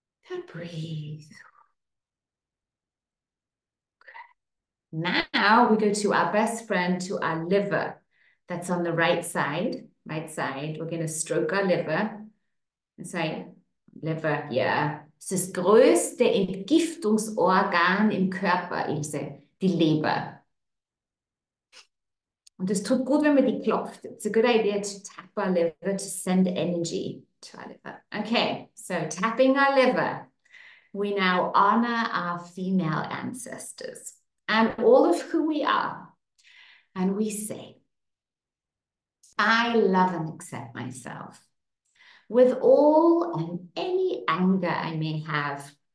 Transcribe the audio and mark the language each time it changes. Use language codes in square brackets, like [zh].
[en] And breathe. Now we go to our best friend, to our liver. That's on the right side. Right side. We're going to stroke our liver. And say, liver, ja. [de] Es ist das größte Entgiftungsorgan im Körper, Ilse, die Leber. Und es tut gut, wenn man die klopft. [en] It's a good idea to tap our liver to send energy to our liver. Okay, so tapping our liver, we now honor our female ancestors and all of who we are. And we say, I love and accept myself with all and any anger I may have.